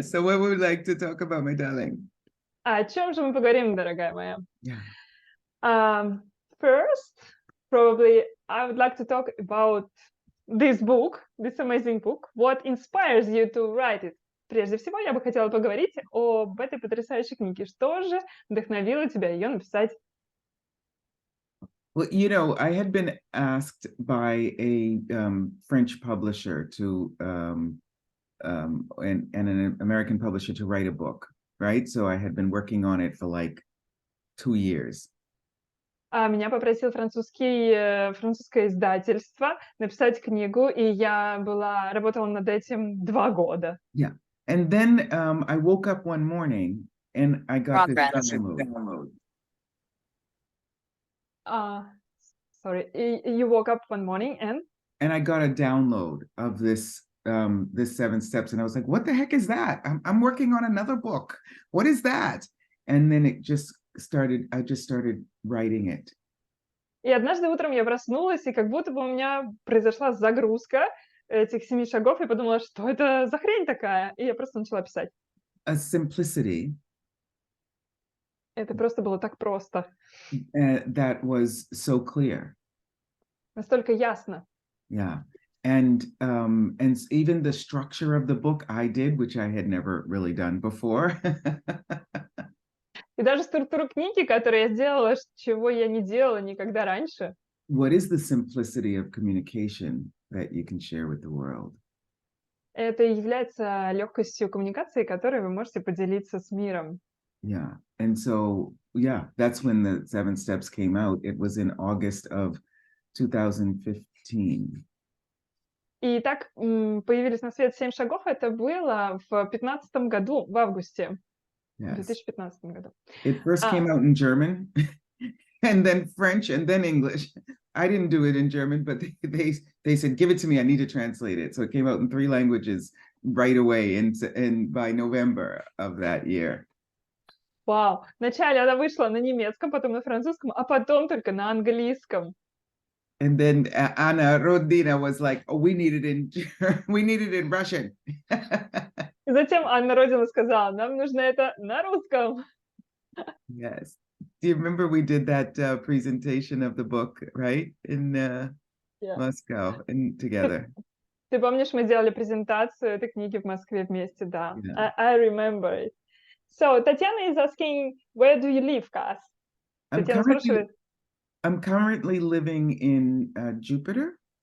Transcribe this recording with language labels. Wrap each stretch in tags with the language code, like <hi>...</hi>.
<en>So what would we like to talk about, my darling?</en> <ru>О чем же мы поговорим, дорогая моя?</ru> <en>Yeah. First, probably I would like to talk about this book, this amazing book. What inspires you to write it?</en> <ru>Прежде всего, я бы хотела поговорить об этой потрясающей книге. Что же вдохновило тебя ее написать?</ru> <en>Well, you know, I had been asked by a French publisher to and an American publisher to write a book, right? So I had been working on it for like 2 years.</en> <ru>Меня попросил французское издательство написать книгу, и я работала над этим 2 года.</ru> <en>Yeah. And then I woke up one morning and I got this download. Sorry, you woke up one morning and I got a download of this 7 steps, and I was like, what the heck is that? I'm working on another book. What is that? And then I just started writing it.</en> <ru>И однажды утром я проснулась, и как будто бы у меня произошла загрузка этих 7 шагов, и подумала, что это за хрень такая, и я просто начала писать.</ru> <en>A simplicity.</en> <ru>Это просто было так просто.</ru> <en>That was so clear.</en> <ru>Настолько ясно.</ru> <en>Yeah. And even the structure of the book I did, which I had never really done before.</en> <ru>И даже структуру книги, которую я сделала, чего я не делала никогда раньше.</ru> <en>What is the simplicity of communication that you can share with the world?</en> <ru>Это является легкостью коммуникации, которой вы можете поделиться с миром.</ru> <en>Yeah. And so, yeah, that's when the 7 steps came out. It was in August of 2015.</en> <ru>И так появились на свет 7 шагов. Это было в 2015 году, в августе.</ru> <en>Yes.</en> <ru>В 2015 году.</ru> <en>It first came out in German, and then French, and then English. I didn't do it in German, but they said, give it to me, I need to translate it. So it came out in 3 languages right away and by November of that year.</en> <ru>Вау! Вначале она вышла на немецком, потом на французском, а потом только на английском.</ru> <en>And then Anna Rodina was like, oh, we need it in Russian.</en> <ru>И затем Анна Родина сказала, нам нужно это на русском.</ru> <en>Yes. Do you remember we did that presentation of the book, right? In Moscow, and together.</en> <ru>Ты помнишь, мы делали презентацию этой книги в Москве вместе, да.</ru> <en>Yeah. I remember it. So, Татьяна is asking, where do you live, Касс?</en> <ru>Татьяна спрашивает.</ru> <en>I'm currently living in Jupiter.</en>